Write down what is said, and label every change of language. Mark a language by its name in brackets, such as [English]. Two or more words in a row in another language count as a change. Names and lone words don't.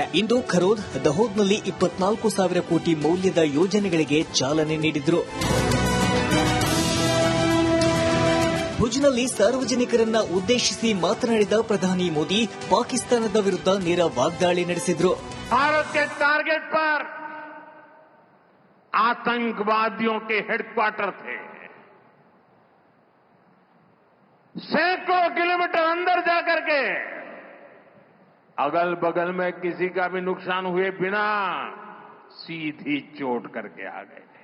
[Kannada] ಇಂದು ಖರೋದ್, ದಹೋದ್ನಲ್ಲಿ 24,000 ಕೋಟಿ ಮೌಲ್ಯದ ಯೋಜನೆಗಳಿಗೆ ಚಾಲನೆ ನೀಡಿದರು. ಭುಜ್ನಲ್ಲಿ ಸಾರ್ವಜನಿಕರನ್ನ ಉದ್ದೇಶಿಸಿ ಮಾತನಾಡಿದ ಪ್ರಧಾನಿ ಮೋದಿ ಪಾಕಿಸ್ತಾನದ ವಿರುದ್ಧ ನೇರ ವಾಗ್ದಾಳಿ ನಡೆಸಿದರು. [Hindi] भारत के टारगेट पर आतंकवादियों के हेडक्वार्टर थे. सैकड़ों किलोमीटर अंदर जाकर के अगल बगल में किसी का भी नुकसान हुए बिना सीधी चोट करके आ गए.